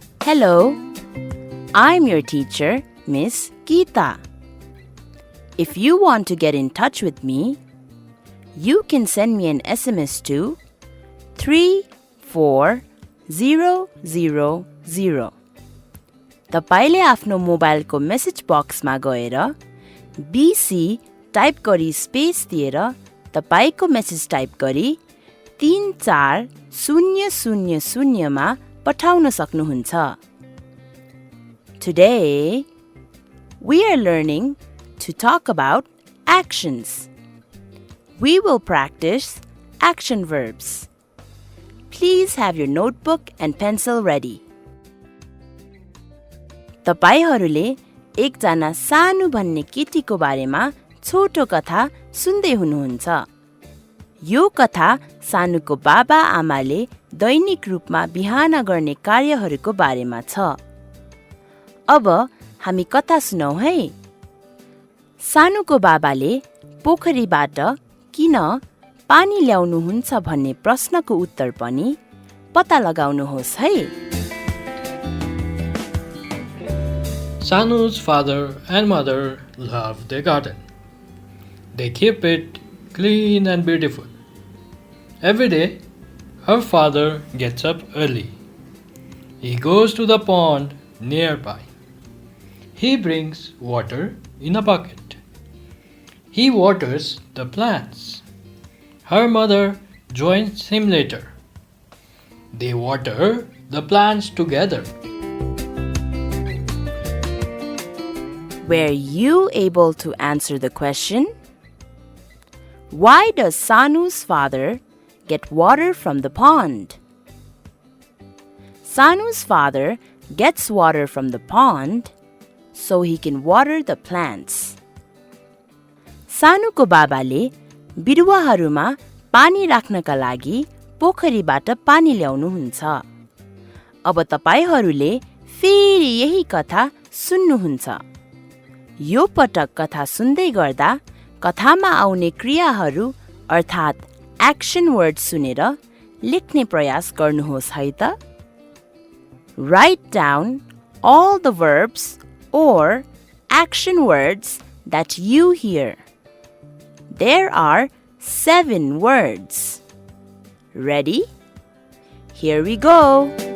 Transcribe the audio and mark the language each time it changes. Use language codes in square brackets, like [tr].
[en] Hello, I'm your teacher, Miss Geeta. If you want to get in touch with me, you can send me an SMS to 34000. [ne] तपाईले आफ्नो मोबाइलको message बक्समा गएर BC type गरी space दिएर तपाईको message type गरी 34000 मा पठाउन सक्नुहुन्छ। [en] Today, we are learning to talk about actions. We will practice action verbs. Please have your notebook and pencil ready. [ne] तपाईहरूले एकजना सानु भन्ने केटीको बारेमा छोटो कथा सुन्दै हुनुहुन्छ। यो कथा सानुको बाबा आमाले दैनिक रूपमा बिहान गर्ने कार्यहरूको बारेमा छ। अब हामी कथा सुनौ है। सानुको बाबाले पोखरीबाट किन पानी ल्याउनुहुन्छ भन्ने प्रश्नको उत्तर पनि पत्ता लगाउनुहोस् है। [en] Sanu's father and mother love their garden. They keep it clean and beautiful. Every day, her father gets up early. He goes to the pond nearby. He brings water in a bucket. He waters the plants. Her mother joins him later. They water the plants together. Were you able to answer the question? Why does Sanu's father get water from the pond? Sanu's father gets water from the pond so he can water the plants. [ne] सानुको बाबाले बिरुवाहरूमा पानी राख्नका लागि पोखरीबाट पानी ल्याउनुहुन्छ। अब तपाईहरूले फेरि यही कथा सुन्नुहुन्छ। यो पटक कथा सुन्दै गर्दा कथामा आउने क्रियाहरू अर्थात् एक्सन वर्ड सुनेर लेख्ने प्रयास गर्नुहोस् है त। [en] Write down all the verbs or action words that you hear. There are 7 words. Ready? Here we go.